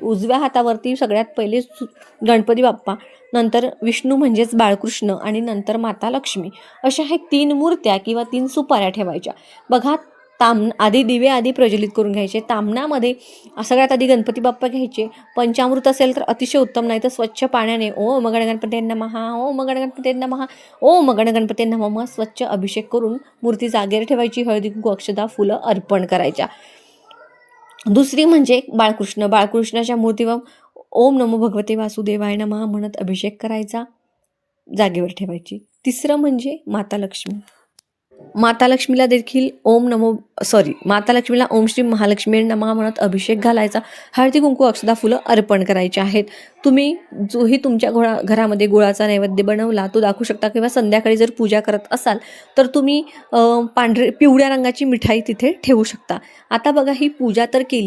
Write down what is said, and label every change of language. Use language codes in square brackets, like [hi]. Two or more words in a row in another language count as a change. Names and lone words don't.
[mr] उजव्या हातावरती सगळ्यात पहिले गणपती बाप्पा, नंतर विष्णू म्हणजेच बाळकृष्ण आणि नंतर माता लक्ष्मी, अशा हे 3 मूर्त्या किंवा 3 सुपाऱ्या ठेवायच्या. बघा, आधी दिवे आधी प्रज्वलित करून घ्यायचे. तामणामध्ये सगळ्यात आधी गणपती बाप्पा घ्यायचे. पंचामृत असेल तर अतिशय उत्तम, नाही तर स्वच्छ पाण्याने [sa] ओम गण गणपते नमः, ओम गण गणपते नमः, ओम गण गणपते नमः [mr] स्वच्छ अभिषेक करून मूर्ती जागेवर ठेवायची. हळदी कुंकू अक्षता फुलं अर्पण करायच्या. दुसरी म्हणजे बाळकृष्णाच्या मूर्तीवर [sa] ओम नमो भगवते वासुदेवाय नमः [mr] म्हणत अभिषेक करायचा, जागेवर ठेवायची. तिसरं म्हणजे माता लक्ष्मीला देखील माता लक्ष्मीला [sa] ओम श्री महालक्ष्मी नमः [mr] म्हणत अभिषेक घालायचा. हळदी कुंकू अक्षता फुलं अर्पण करायचे आहेत. तुम्ही जोही तुमच्या घरामध्ये गुळाचा नैवेद्य बनवला तो दाखवू शकता, किंवा संध्याकाळी जर पूजा करत असाल तर तुम्ही पिवळ्या रंगाची मिठाई तिथे ठेवू शकता. आता बघा, ही पूजा तर केली.